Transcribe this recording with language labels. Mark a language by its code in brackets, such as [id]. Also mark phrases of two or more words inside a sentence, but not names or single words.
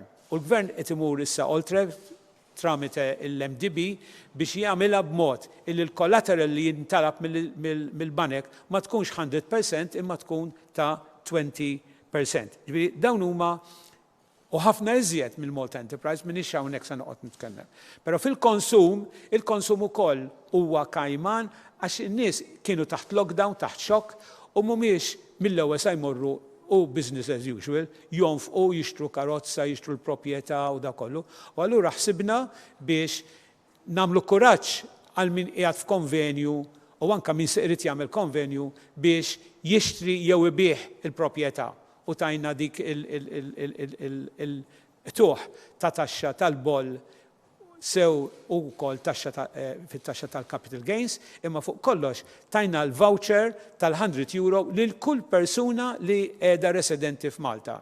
[mt] U l-Gvern qed imur issa oltre tramite l-MDB biex jagħmilha b'mod illi l-collateral li jintalab mill-banek ma tkunx 100% imma tkun ta' 20%. Ġifieri dawn huma u ħafna iżjed mill-Malta Enterprise m'iniex hawnhekk se noqgħod nitkellem. Però fil-konsum, il-konsum ukoll huwa kajman għax in-nies kienu taħt lockdown, taħt xokk u mhumiex mill-ewwel se jmorru u [en] business as usual, [mt] jonfqu jixtru karozza, jixtru l-proprjetà u da kollu. U allura ħsibna biex nagħmlu kuraġġ għal min qiegħed f'konvenju u anke min se irid jagħmel konvenju biex jixtri jew ibih il-proprjetà u tajna dik il-tuħ ta' taxxa tal-boll sew ukoll fit-taxxa tal- [en] capital gains, [mt] imma fuq kollox tajna l-voucher tal-€100 lil kull persuna li qiegħda residenti f'Malta.